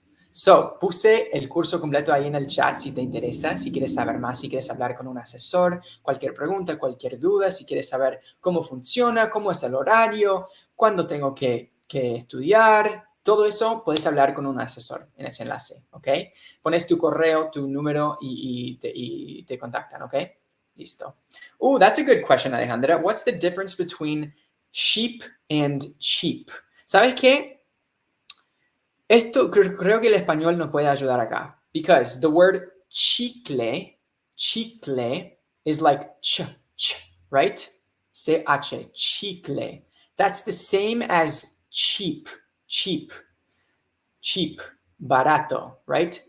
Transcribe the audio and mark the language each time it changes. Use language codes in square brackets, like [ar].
[es] So, puse el curso completo ahí en el chat si te interesa, si quieres saber más, si quieres hablar con un asesor, cualquier pregunta, cualquier duda, si quieres saber cómo funciona, cómo es el horario, cuándo tengo que estudiar, todo eso puedes hablar con un asesor en ese enlace, ¿ok? Pones tu correo, tu número y te contactan, ¿ok? Listo. [en] Oh, that's a good question, Alejandra. What's the difference between sheep and cheap? [es] ¿Sabes qué? Esto creo que el español nos puede ayudar acá. [en] Because the word chicle is like ch, right? C-H, chicle. That's the same as cheap, barato, right?